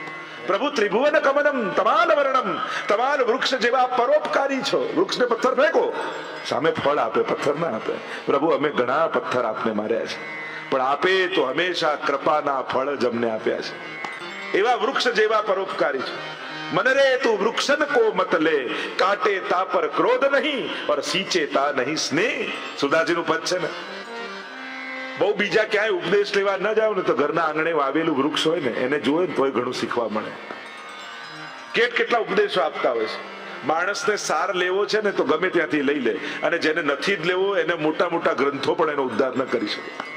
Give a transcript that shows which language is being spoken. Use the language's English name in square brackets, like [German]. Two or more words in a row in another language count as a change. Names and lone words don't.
[Gujarati] પ્રભુ [Sanskrit] त्रिभुवन कमनम तमाल वर्णम, [Gujarati] તમાલ વૃક્ષ જેવા પરોપકારી છો. વૃક્ષને પથ્થર ફેંકો, સામે ફળ આપે, પથ્થર ના આપે. પ્રભુ અમે ઘણા પથ્થર આપને માર્યા છે, પણ આપે તો હંમેશા કૃપાના ફળ જ અમને આપ્યા છે. એવા વૃક્ષ જેવા પરોપકારી છો. [Hindi] मन रे तू वृक्षन को मत ले, काटे ता पर क्रोध नहीं और सींचे ता नहीं स्नेह. [Gujarati] સુદાજી નું પદ છે ને. બહુ બીજા ક્યાંય ઉપદેશ લેવા ન જાવ ને તો ઘરના આંગણે વાવેલું વૃક્ષ હોય ને એને જોવે ને તોય ઘણું શીખવા મળે. કેટલા ઉપદેશો આપતા હોય છે. માણસને સાર લેવો છે ને તો ગમે ત્યાંથી લઈ લે, અને જેને નથી જ લેવો એને મોટા મોટા ગ્રંથો પણ એનો ઉદ્ધાર ન કરી શકે.